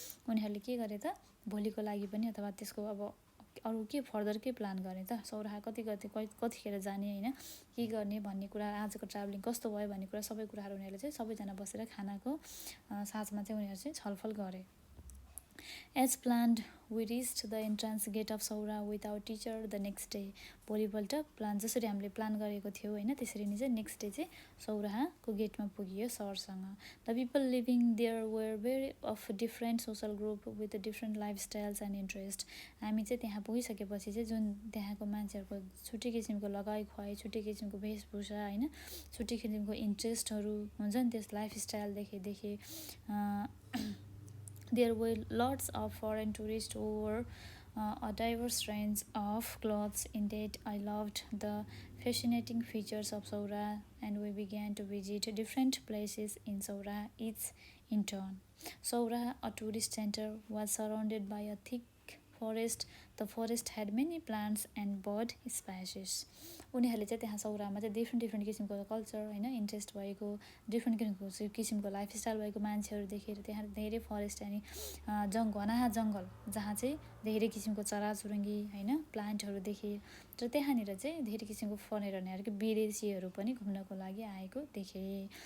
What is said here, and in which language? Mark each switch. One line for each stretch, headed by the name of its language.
Nepali: उनीहरुले के गरे त, भोलिको लागि पनि अथवा त्यसको अब अरु के फर्दर के प्लान गर्ने त, सौराहा कतिखेर जाने हैन, के गर्ने भन्ने कुरा, आजको ट्राभलिङ कस्तो भयो भन्ने कुरा, सबै कुराहरु उनीहरुले चाहिँ सबैजना बसेर खानाको साँझमा चाहिँ उनीहरु चाहिँ छलफल गरे।
English: As planned, we reached the entrance gate of Saura with our teacher the next day.
Nepali: भोलिपल्ट प्लान जसरी हामीले प्लान गरेको थियौँ होइन त्यसरी नै चाहिँ नेक्स्ट डे चाहिँ सौराहाको गेटमा पुगियो सरसँग.
English: The people living there were very of different social group with different lifestyles and interest.
Nepali: हामी चाहिँ त्यहाँ पुगिसकेपछि चाहिँ जुन त्यहाँको मान्छेहरूको छुट्टै किसिमको लगाइ खुवाइ, छुट्टै किसिमको वेशभूषा होइन, छुट्टै किसिमको इन्ट्रेस्टहरू हुन्छ नि, त्यस लाइफस्टाइलदेखि
English: there were lots of foreign tourists who wore a diverse range of clothes. Indeed, I loved the fascinating features of Saura, and we began to visit different places in Saura, each in turn. Saura, a tourist center, was surrounded by a thick forest. The forest had many plants and bird species.
Nepali: उनीहरूले चाहिँ त्यहाँ सौरामा चाहिँ different किसिमको culture होइन, interest भएको different किसिमको lifestyle भएको मान्छेहरू देखेर त्यहाँ धेरै फरेस्ट अनि घना जङ्गल जहाँ चाहिँ धेरै किसिमको चराचुरुङ्गी होइन प्लान्टहरू देखे र त्यहाँनिर चाहिँ धेरै किसिमको फरेनरहरूको विदेशीहरू पनि घुम्नको लागि आएको देखे.